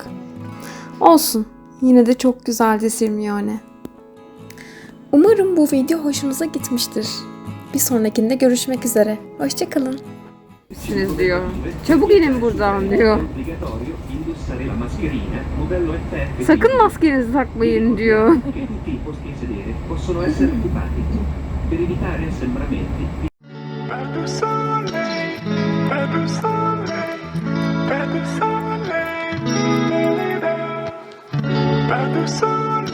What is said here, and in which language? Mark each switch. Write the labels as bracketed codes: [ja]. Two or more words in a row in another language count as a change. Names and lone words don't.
[tr] Olsun, yine de çok güzeldi Sirmione. Umarım bu video hoşunuza gitmiştir. Bir sonrakinde görüşmek üzere. Hoşça kalın. Siz diyor. Çabuk inin buradan diyor. Sakın maskenizi takmayın diyor. [it] Vedo sole, vedo sole, vedo sole, vedo sole.